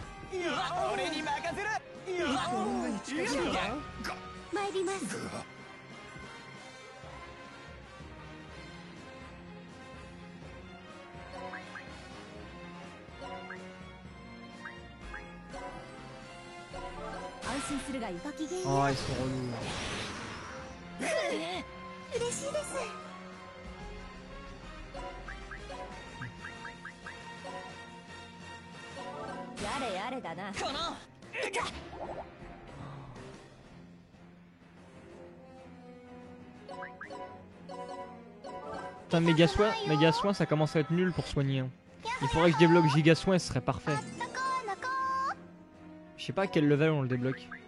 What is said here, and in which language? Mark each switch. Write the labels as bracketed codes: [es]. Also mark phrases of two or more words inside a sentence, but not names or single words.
[ja] 参ります。安心するがいい。ごきげんよう。 [fr] Ah, ils sont relous. [ja] 嬉しいです。やれやれだな。この [fr] Putain, méga soin, ça commence à être nul pour soigner. Hein. Il faudrait que je débloque giga soin, ce serait parfait. Je sais pas à quel level on le débloque.